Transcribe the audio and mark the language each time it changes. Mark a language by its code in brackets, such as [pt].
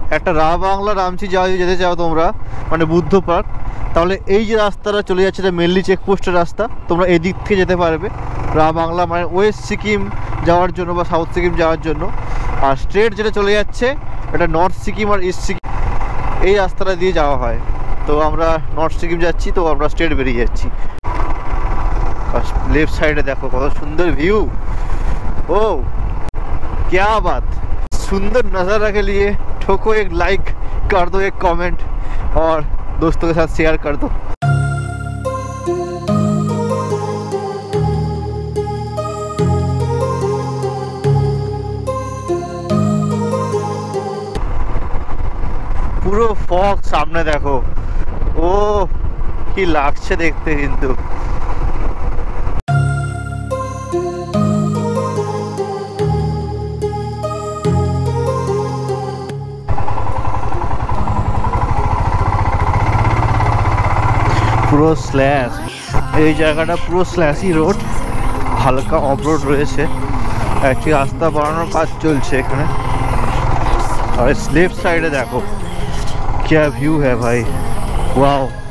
[bn] একটা রা বাংলা রামচি যাওয়া যেতে চাও তোমরা, মানে বুদ্ধ পার্ক, তাহলে এই যে রাস্তাটা চলে যাচ্ছে এটা মেনলি চেকপোস্টের রাস্তা, তোমরা এই দিক থেকে যেতে পারবে রা বাংলা, মানে ওয়েস্ট সিকিম যাওয়ার জন্য বা সাউথ সিকিম যাওয়ার জন্য। আর স্ট্রেট যেটা চলে যাচ্ছে এটা নর্থ সিকিম আর ইস্ট সিকিম, এই রাস্তাটা দিয়ে যাওয়া হয়। তো আমরা নর্থ সিকিম যাচ্ছি, তো আমরা স্ট্রেট বেরিয়ে যাচ্ছি। [hi] लेफ्ट साइड देखो कत सुंदर व्यू। ओ क्या बात, सुंदर नज़ारा के लिए ठोको एक लाइक, कर दो एक कमेंट और दोस्तों के साथ शेयर कर दो। [bn] পুরো ফগ সামনে দেখো, ও কি লাগছে দেখতে। কিন্তু পুরো স্ল্যাশ, এই জায়গাটা পুরো স্ল্যাশি রোড, হালকা অফ রোড রয়েছে। একটি রাস্তা বানানোর কাজ চলছে এখানে। [hi] और इस लेफ्ट साइड देखो क्या व्यू है भाई, वाओ।